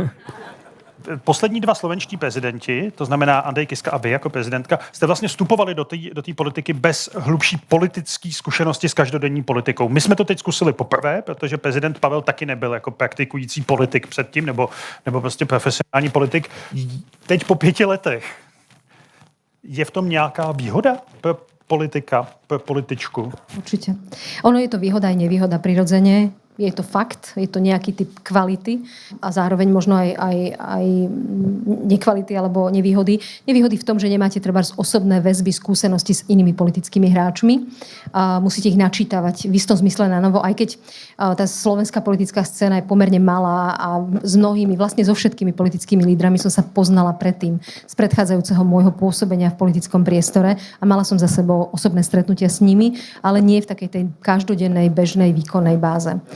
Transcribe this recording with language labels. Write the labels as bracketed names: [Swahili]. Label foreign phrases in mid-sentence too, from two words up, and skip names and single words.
[Czech] Poslední dva slovenští prezidenti, to znamená Andrej Kiska a vy jako prezidentka, jste vlastně vstupovali do té politiky bez hlubší politické zkušenosti s každodenní politikou. My jsme to teď zkusili poprvé, protože prezident Pavel taky nebyl jako praktikující politik předtím, nebo prostě profesionální politik. Teď po 5 letech. Je v tom nějaká výhoda pro politika, pro političku? [Slovak] Určite. Ono je to výhoda aj nevýhoda prirodzene. Je to fakt, je to nejaký typ kvality a zároveň možno aj nekvality alebo nevýhody. Nevýhody v tom, že nemáte trebárs osobné väzby, skúsenosti s inými politickými hráčmi. A musíte ich načítavať v istom zmysle na novo, aj keď tá slovenská politická scéna je pomerne malá a s mnohými, vlastne so všetkými politickými lídrami som sa poznala predtým z predchádzajúceho môjho pôsobenia v politickom priestore a mala som za sebou osobné stretnutia s nimi, ale nie v takej tej každodennej, bežnej, výkonnej báze.